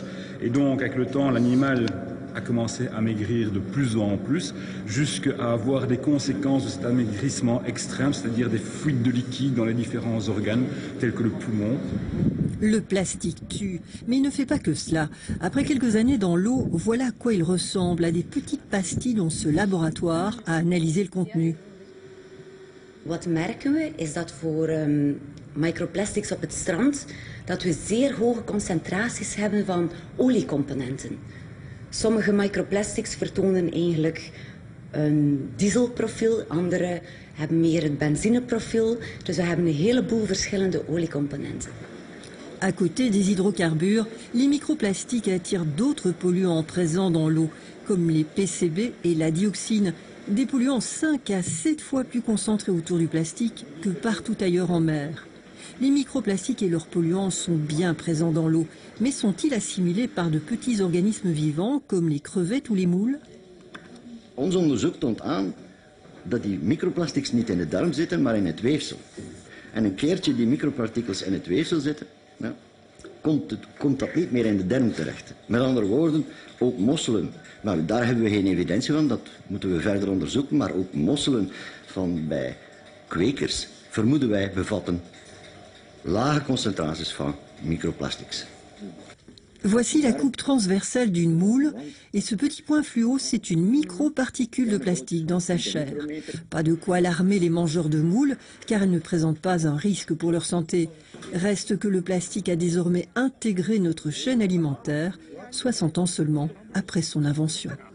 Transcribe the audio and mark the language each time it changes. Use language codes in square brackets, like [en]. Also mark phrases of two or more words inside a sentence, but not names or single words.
[fr] Et donc, avec le temps, l'animal a commencé à maigrir de plus en plus, jusqu'à avoir des conséquences de cet amaigrissement extrême, c'est-à-dire des fuites de liquide dans les différents organes, tels que le poumon. Le plastique tue, mais il ne fait pas que cela. Après quelques années dans l'eau, voilà à quoi il ressemble, à des petites pastilles dont ce laboratoire a analysé le contenu. [nl] Wat merken we is dat voor microplastics op het strand dat we zeer hoge concentraties hebben van oliecomponenten. Sommige microplastics vertonen eigenlijk een dieselprofiel, andere hebben meer het benzineprofiel. Dus we hebben een heleboel verschillende oliecomponenten. [fr] À côté des hydrocarbures, les microplastiques attirent d'autres polluants présents dans l'eau, comme les PCB et la dioxine, des polluants 5 à 7 fois plus concentrés autour du plastique que partout ailleurs en mer. Les microplastiques et leurs polluants sont bien présents dans l'eau, mais sont-ils assimilés par de petits organismes vivants comme les crevettes ou les moules? [nl] Ons onderzoek toont aan dat die microplastics niet in de darm zitten, maar in het weefsel. En een keertje die micropartikels in het weefsel zitten, ja, komt dat niet meer in de darm terecht. Met andere woorden, ook mosselen. Nou, daar hebben we geen evidentie van, dat moeten we verder onderzoeken, maar ook mosselen van bij kwekers, vermoeden wij, bevatten lage concentraties van microplastics. [fr] Voici la coupe transversale d'une moule et ce petit point fluo, c'est une microparticule de plastique dans sa chair. Pas de quoi alarmer les mangeurs de moules car elles ne présentent pas un risque pour leur santé. Reste que le plastique a désormais intégré notre chaîne alimentaire, 60 ans seulement après son invention.